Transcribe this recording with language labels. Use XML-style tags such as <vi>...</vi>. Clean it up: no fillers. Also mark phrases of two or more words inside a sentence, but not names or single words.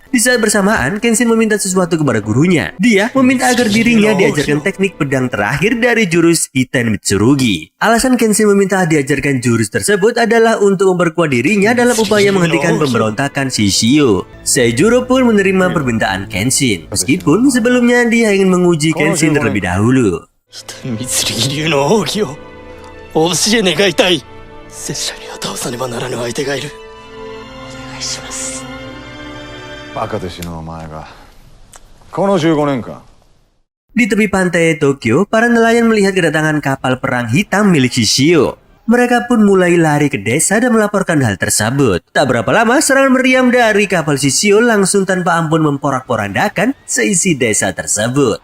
<id>Di saat bersamaan, Kenshin meminta sesuatu kepada gurunya. Dia meminta agar dirinya diajarkan teknik pedang terakhir dari jurus Hiten Mitsurugi. Alasan Kenshin meminta diajarkan jurus tersebut adalah untuk memperkuat dirinya dalam upaya menghentikan pemberontakan Shishio. Seijuro pun menerima permintaan Kenshin, meskipun sebelumnya dia ingin menguji Kenshin terlebih dahulu.</id> <ja>光剣流の奥義をお教え願いたい。拙者には倒さねばならぬ相手がいる。お願いします。バカで死ぬお前がこの15年間</ja> <id>Di tepi pantai Tokyo, para nelayan melihat kedatangan kapal perang hitam milik Shishio. Mereka pun mulai lari ke desa dan melaporkan hal tersebut. Tak berapa lama, serangan meriam dari kapal Shishio langsung tanpa ampun memporak-porandakan seisi desa tersebut.</id>